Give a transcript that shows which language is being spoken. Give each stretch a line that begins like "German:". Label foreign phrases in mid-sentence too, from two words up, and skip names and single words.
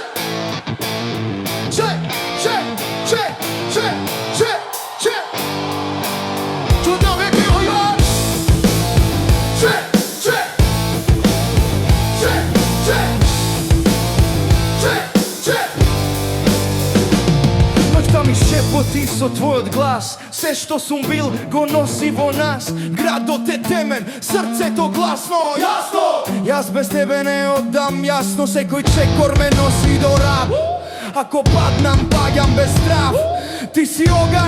English: Check, check, check, check, check, check.
Macedonian: Чудно ме криво,
English: yo. Check, check. Check, check. Check, check.
Macedonian: Ноќта ми шепоти со твојот глас. Се што сум бил го носи во нас. Градот е темен, срцето гласно. Јасно. Јас без тебе не одам јасно. Секој чекор ме носи до раб. Ако паднам, паѓам без страв. Ти си оган,